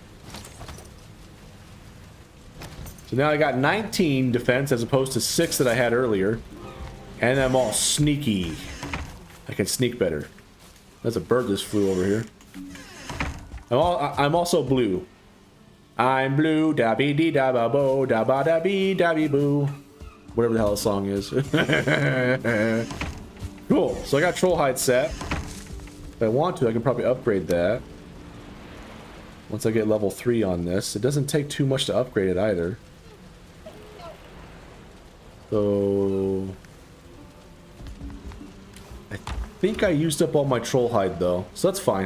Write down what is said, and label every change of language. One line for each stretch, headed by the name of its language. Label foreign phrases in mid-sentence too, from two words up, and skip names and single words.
English: So now I got 19 defense as opposed to 6 that I had earlier. And I'm all sneaky. I can sneak better. There's a bird just flew over here. I'm also blue. I'm blue, da be dee da ba bo, da ba da be da be boo. Whatever the hell the song is. Cool. So I got troll hide set. If I want to, I can probably upgrade that. Once I get level 3 on this. It doesn't take too much to upgrade it either. So I think I used up all my troll hide though, so that's fine.